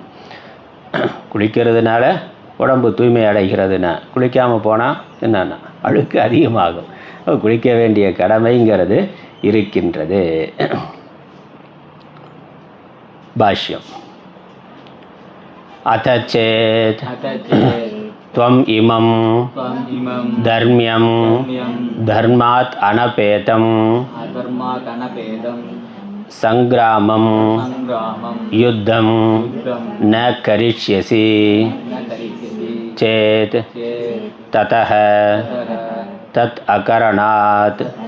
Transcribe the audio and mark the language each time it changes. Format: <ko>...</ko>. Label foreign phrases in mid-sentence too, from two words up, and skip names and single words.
<ta>குளிக்கிறதுனால உடம்பு தூய்மை அடைகிறதுனா, குளிக்காமல் போனால் என்னன்னா அழுக்கு அதிகமாகும். குளிக்க வேண்டிய கடமைங்கிறது இருக்கின்றது. பாஷ்யம்.</ta> <sa>அத்தச்சேத் त्वम् इमं धर्म्यं धर्मात् अनपेतं संग्रामं युद्धं न करिष्यसि चेत् ततः तत् अकरणात्</sa>